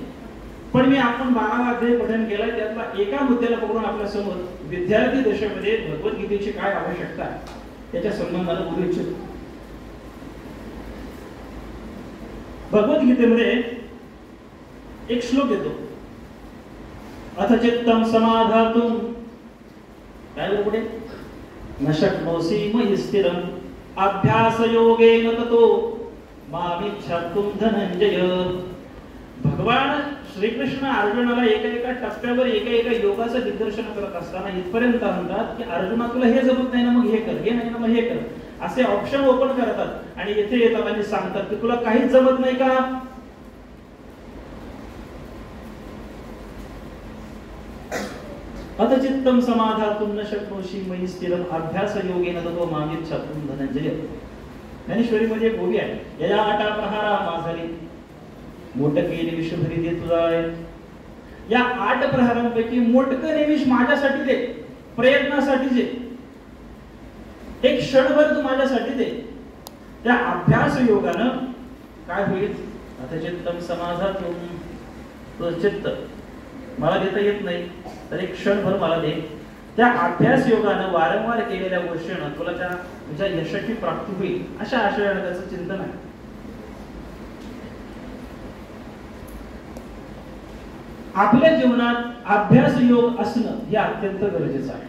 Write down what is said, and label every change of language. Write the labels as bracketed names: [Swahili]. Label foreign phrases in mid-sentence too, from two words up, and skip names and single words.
[Marathi] पण मी आपण 12वा अध्याय पठन केलाय. त्यातला एका मुद्द्याला पकडून आपल्या समोर विद्यार्थी दशेमध्ये भगवद्गीतेची काय आवश्यकता आहे त्याच्या संबंधाने बोलू इच्छितो. भगवद्गीतेमध्ये एक श्लोक येतो. [Sanskrit] अथ चित्तम समाधातुम [Marathi] काय बोल पुढे [Sanskrit] न शक्नोसी मयि स्थिरम अभ्यास योगेन ततो मामिच्छातुम धनंजय. [Marathi] भगवान श्रीकृष्ण अर्जुनाला एका टप्प्यावर एका योगाचं दिग्दर्शन करत असताना इथपर्यंत म्हणतात की अर्जुना तुला हे जमत नाही ना मग हे कर, हे नाही ना मग हे कर, असे [English] option open [Marathi] करतात आणि येथे येतात आणि सांगतात की तुला काहीच जमत नाही का? [Sanskrit] अथ चित्तम समाधातुम न शक्नोषि मयि स्थिरम अभ्यास योगेन ततो मामिच्छातुम धनंजय. [Marathi] ज्ञानेश्वरीमध्ये एक ओवी आहे. यया आटा प्रहारा माझारी मोटके निमिष भरी दे तुझाय. या 8 प्रहारांपैकी मोटकं निमिष माझ्यासाठी दे, प्रयत्नासाठी दे, एक क्षणभर तू माझ्यासाठी दे. त्या अभ्यास योगानं काय होईल? [Sanskrit] अथ चित्तम समाधातुम. [Marathi] तुझं चित्त मला देता येत नाही तर एक क्षणभर मला दे. त्या अभ्यास योगानं वारंवार केलेल्या गोष्टीनं तुला तुझ्या यशाची प्राप्ती होईल अशा आशयानं त्याचं चिंतन आहे. आपल्या जीवनात अभ्यास योग असणं हे अत्यंत गरजेचं आहे.